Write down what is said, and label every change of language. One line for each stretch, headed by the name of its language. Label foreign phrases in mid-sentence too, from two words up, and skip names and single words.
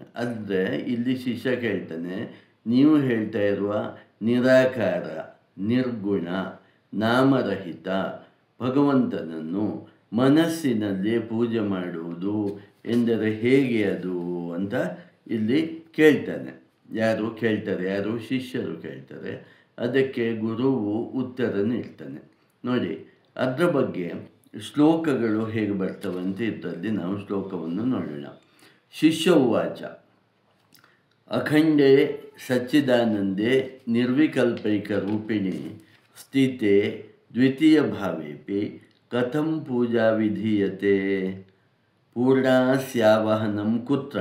Kannada: ಆದರೆ ಇಲ್ಲಿ ಶಿಷ್ಯ ಕೇಳ್ತಾನೆ, ನೀವು ಹೇಳ್ತಾ ಇರುವ ನಿರಾಕಾರ, ನಿರ್ಗುಣ, ನಾಮರಹಿತ ಭಗವಂತನನ್ನು ಮನಸ್ಸಿನಲ್ಲಿ ಪೂಜೆ ಮಾಡುವುದು ಎಂದರೆ ಹೇಗೆ ಅದು ಅಂತ ಇಲ್ಲಿ ಕೇಳ್ತಾನೆ. ಯಾರು ಶಿಷ್ಯರು ಕೇಳ್ತಾರೆ. ಅದಕ್ಕೆ ಗುರುವು ಉತ್ತರ ನೀಡ್ತಾನೆ. ನೋಡಿ, ಅದರ ಬಗ್ಗೆ ಶ್ಲೋಕಗಳು ಹೇಗೆ ಬರ್ತವಂತೆ ಇದರಲ್ಲಿ ನಾವು ಶ್ಲೋಕವನ್ನು ನೋಡೋಣ.
Sanskrit: शिष्य उवाच अखंडे सच्चिदानंदे निर्विकल्पैकरूपिणे स्थिते द्वितीयभावेपि कथं पूजा विधीयते? पूर्णास्यावहनं कुत्र?